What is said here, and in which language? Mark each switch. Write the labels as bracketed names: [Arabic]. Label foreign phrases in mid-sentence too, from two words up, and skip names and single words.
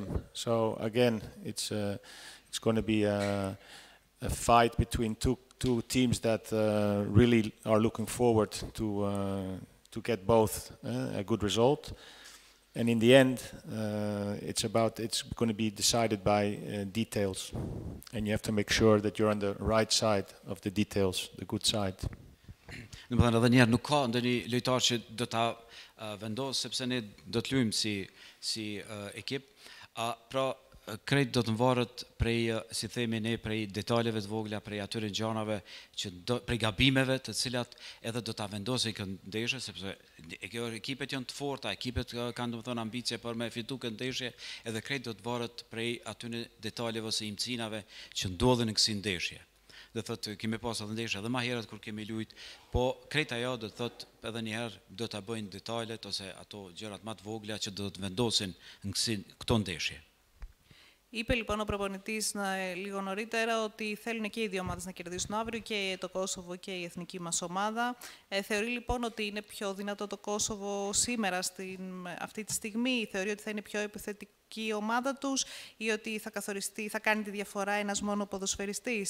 [English] So again, it's going to be a fight between two teams that really are looking forward to get both a good result. And in the end, it's going to be decided by details, and you have to make sure that you're on the right side of the details, the good side. [Albanian] Domethënë edhe një herë nuk ka ndonjë lojtar që do ta vendos, sepse ne do të luajmë si ekip. Pra krejt do të varet prej, si themi ne, prej detajeve të vogla, prej atyre gjanave prej gabimeve të cilat edhe do ta vendosë këtë ndeshje, sepse ekipet janë të forta, ekipet kanë domethënë ambicie për me fitu këtë ndeshje, edhe krejt do të varet prej atyre detajeve ose imcinave që ndodhen në kësaj ndeshje. Dhe thotë kemi pas edhe ndeshje edhe më herët kur kemi lujt, po krejt ajo do të thotë edhe një herë do ta bëjnë detajet ose ato gjërat më të vogla që do të vendosin në këto ndeshje. [Greek] Είπε λοιπόν ο προπονητής λίγο νωρίτερα ότι θέλουν και οι δύο ομάδες να κερδίσουν αύριο, και το Κόσοβο και η εθνική μας ομάδα. Θεωρεί λοιπόν ότι είναι πιο δυνατό το Κόσοβο σήμερα, αυτή τη στιγμή, θεωρεί ότι θα είναι πιο επιθετική η ομάδα τους ή ότι θα καθοριστεί, θα κάνει τη διαφορά ένας μόνο ποδοσφαιριστής.